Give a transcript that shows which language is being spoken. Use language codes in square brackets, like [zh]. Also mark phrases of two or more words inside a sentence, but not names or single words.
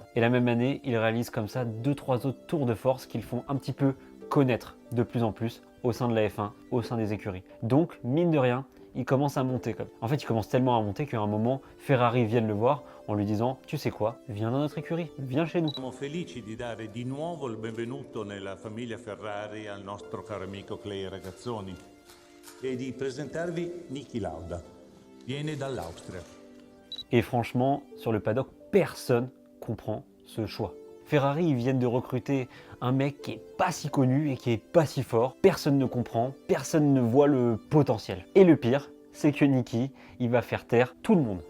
[fr] Et la même année, il réalise comme ça 2-3 autres tours de force qui le font un petit peu connaître de plus en plus au sein de la F1, au sein des écuries. Donc, mine de rien, il commence à monter. En fait, il commence tellement à monter qu'à un moment, Ferrari vienne le voir en lui disant « Tu sais quoi, viens dans notre écurie, viens chez nous ». [it] Siamo felici di dare di nuovo il benvenuto nella famiglia Ferrari al nostro caro amico Clay Regazzoni e di presentarvi Niki Lauda. Viene dall'Austria. [fr] Et franchement, sur le paddock, personne comprend ce choix. Ferrari, ils viennent de recruter un mec qui est pas si connu et qui est pas si fort. Personne ne comprend, personne ne voit le potentiel. Et le pire, c'est que Niki, il va faire taire tout le monde.